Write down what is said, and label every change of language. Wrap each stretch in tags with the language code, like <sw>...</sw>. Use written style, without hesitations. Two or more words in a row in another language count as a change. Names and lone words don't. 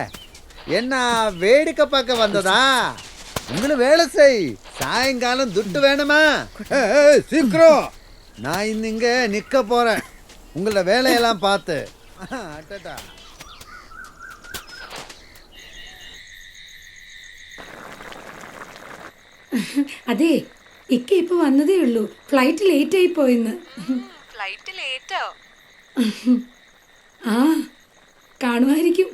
<ta>என்ன வேடிக்கை பார்க்க வந்ததா? உங்களுக்கு வேலை செய், சாயங்காலம் துட்டு வேணுமா? சீக்கிரம், நான் இங்க நிக்க போறேன் உங்களோட வேலையெல்லாம் பார்த்து.</ta> <ml>അതെ, ഇക്ക ഇപ്പൊ വന്നതേ ഉള്ളൂ.</ml> <en>flight late</en> <ml>ആയി പോയിന്ന്. ഫ്ലൈറ്റ് ലേറ്റോ? കാണുമായിരിക്കും.</ml>